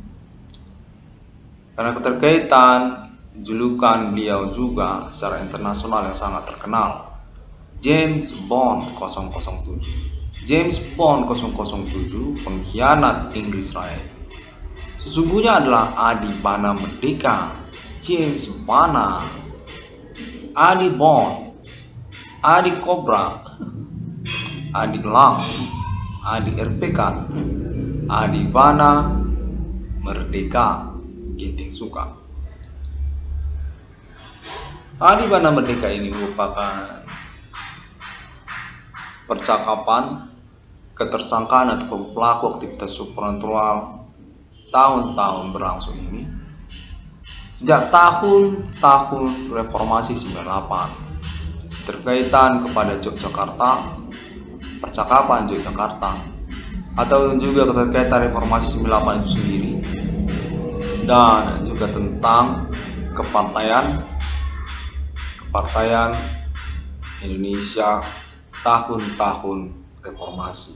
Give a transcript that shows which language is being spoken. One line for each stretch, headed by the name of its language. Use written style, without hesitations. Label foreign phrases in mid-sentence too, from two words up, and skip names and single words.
Indonesian: Karena keterkaitan julukan beliau juga secara internasional yang sangat terkenal, James Bond 007. James Bond 007, pengkhianat Inggris Raya, sesungguhnya adalah Adibana Merdeka, James Bana, Adi Bond, Adi Cobra, Adi Lang, Adi RPK, Adibana Merdeka Ginting Soekarno. Adibana Merdeka ini merupakan percakapan ketersangkaan atau pelaku aktivitas supranatural tahun-tahun berlangsung ini sejak tahun-tahun reformasi 98 terkaitan kepada Yogyakarta, percakapan Yogyakarta, atau juga keterkaitan reformasi 98 itu sendiri, dan juga tentang kepartaian Indonesia tahun-tahun reformasi.